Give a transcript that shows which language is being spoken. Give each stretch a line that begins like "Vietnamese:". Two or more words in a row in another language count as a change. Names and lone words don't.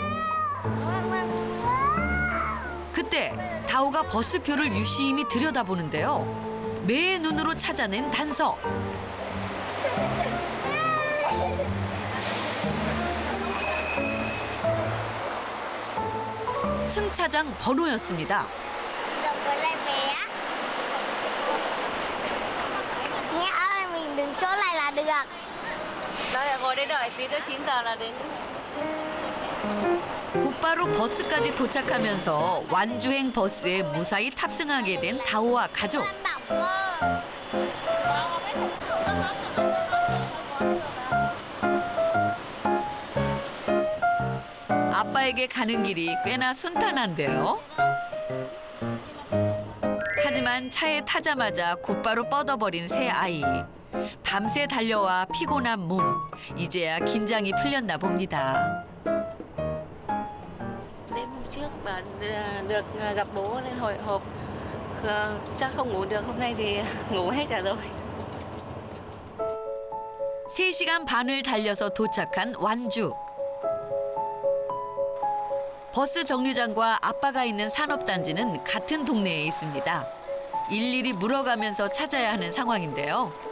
Korean: 그때 다오가 버스표를 유심히 들여다보는데요. 매의 눈으로 찾아낸 단서. 승차장 번호였습니다.
Vietnamese: Nghe ơi, mình đứng chỗ này là được. Đây, ngồi đây đợi tí nữa 9 giờ là đến.
Korean: 곧바로 버스까지 도착하면서 완주행 버스에 무사히 탑승하게 된 다오와 가족. 아빠에게 가는 길이 꽤나 순탄한데요. 하지만 차에 타자마자 곧바로 뻗어버린 새 아이. 밤새 달려와 피곤한 몸. 이제야 긴장이 풀렸나 봅니다.
Vietnamese: Đêm hôm trước bà được gặp bố nên hồi hộp. Chắc không ngủ được, hôm nay thì ngủ hết cả rồi.
Korean: 3시간 반을 달려서 도착한 완주. 버스 정류장과 아빠가 있는 산업단지는 같은 동네에 있습니다. 일일이 물어가면서 찾아야 하는 상황인데요.